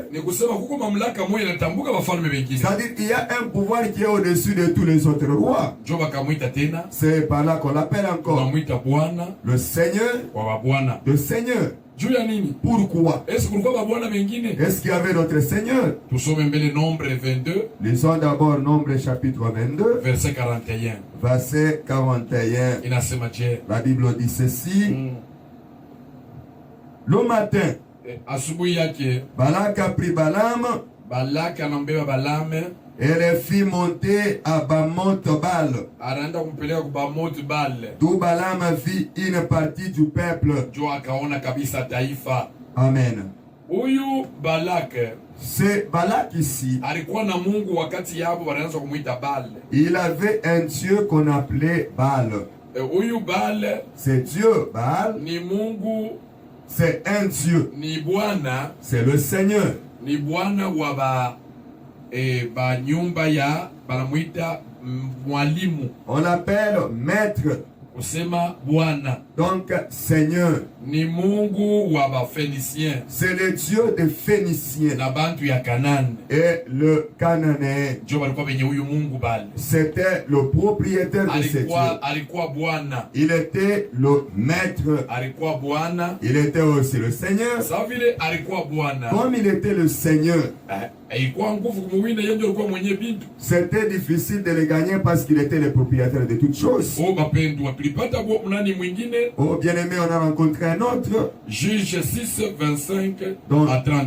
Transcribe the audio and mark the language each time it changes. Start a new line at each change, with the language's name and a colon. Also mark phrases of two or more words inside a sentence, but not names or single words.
Swahili: Ni kusema kuko mamlaka moja inatambuka wafalme wengine,
French: c'est-à-dire qu'il y a un pouvoir qui est au-dessus de tous les autres rois.
Swahili: njo bakamwita tena,
French: C'est par là qu'on l'appelle encore
Swahili: tunamwita Bwana
French: le Seigneur
Swahili: wa wabwana.
French: de Seigneur.
Swahili: Juu ya nini?
French: Pourquoi?
Swahili: Est-ce kulikuwa babwana mengine?
French: Est-ce qu'il y avait d'autres seigneurs?
Swahili: Tusome mbele Nombre 22
French: Lisons d'abord Nombre chapitre 22, verset 41. verset 41.
Swahili: Inasema je,
French: La Bible dit ceci. Le matin,
Swahili: asubuhi yake
French: Balak a pris Balaam
Swahili: Balaki anambeba Balame,
French: et les fit monter à Bamoth Bal,
Swahili: anaenda kumpeleka ku Bamoth Bale.
French: d'où Balaam vit une partie du peuple.
Swahili: Jo akaona kabisa taifa. Amen. Huyu Balak
French: C'est Balak ici.
Swahili: alikuwa na Mungu wakati yabo wanaanza kumuita Bale.
French: Il avait un Dieu qu'on appelait Baal.
Swahili: Huyu Bale
French: C'est Dieu, Baal.
Swahili: ni Mungu,
French: C'est un Dieu.
Swahili: ni Bwana,
French: C'est le Seigneur.
Swahili: ni Bwana ba nyumba ya banamuita mwalimu.
French: On l'appelle maître.
Swahili: Kusema Bwana.
French: Donc Seigneur.
Swahili: Ni Mungu wa Baphéniciens.
French: C'est le Dieu des Phéniciens.
Swahili: Na bantu ya Canaan.
French: Et le Cananéen.
Swahili: Ndio walikuwa benye huyu Mungu bali.
French: C'était le propriétaire de ce Dieu.
Swahili: Alikuwa Bwana.
French: Il était le maître.
Swahili: Alikuwa Bwana.
French: Il était aussi le Seigneur.
Swahili: Sa vile alikuwa Bwana.
French: Comme il était le Seigneur. C'était difficile de le gagner parce qu'il était le propriétaire de toutes choses. Oh bien-aimé, on a rencontré un autre. Juge 6, 25 donc, à 32.